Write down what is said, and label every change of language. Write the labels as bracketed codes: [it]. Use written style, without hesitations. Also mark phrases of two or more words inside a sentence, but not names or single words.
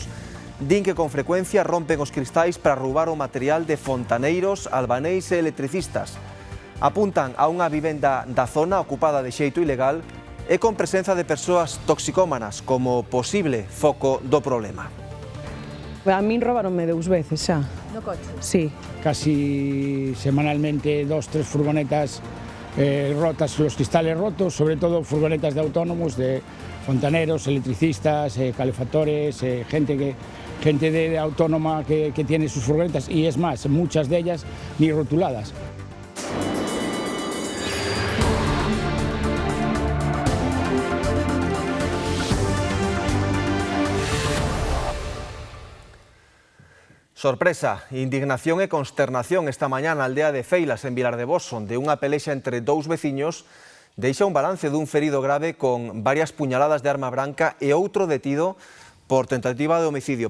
[gl] Din que con frecuencia rompen os cristais para roubar o material de fontaneiros, albaneis e electricistas. Apuntan a unha vivenda da zona ocupada de xeito ilegal e con presenza de persoas toxicómanas como posible foco do problema. A min roubaronme 2 veces xa. No coche? Sí. [es] Casi semanalmente 2-3 furgonetas rotas, los cristales rotos, sobre todo furgonetas de autónomos, de fontaneros, electricistas, calefactores, gente de autónoma que tiene sus furgonetas, y es más, muchas de ellas ni rotuladas. [gl] Sorpresa, indignación e consternación esta mañá na aldea de Feilas, en Vilar de Bos, onde unha pelexa entre dous veciños deixa un balance dun ferido grave con varias puñaladas de arma branca e outro detido por tentativa de homicidio.